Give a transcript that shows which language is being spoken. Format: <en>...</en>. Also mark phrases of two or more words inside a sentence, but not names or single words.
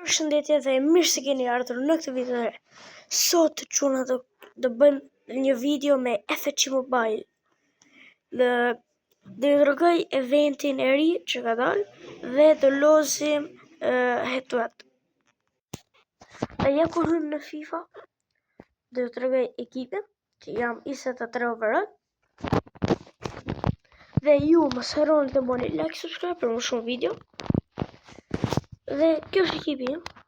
<sq>Përshëndetje dhe mirë se keni ardhur në këtë video. Sot çuna do bëjmë një video me FC Mobile. Dhe do ju tregoj eventin e ri që ka dalë dhe do lozim</sq> <en>head to head.</en> <sq>Dhe ja kur hym në FIFA, do ju tregoj ekipin që jam 23 overall. Dhe ju mos harroni të bëni</sq> <en>like, subscribe</en> <sq>për më shumë video. Dhe kjo është ekipi im.</sq>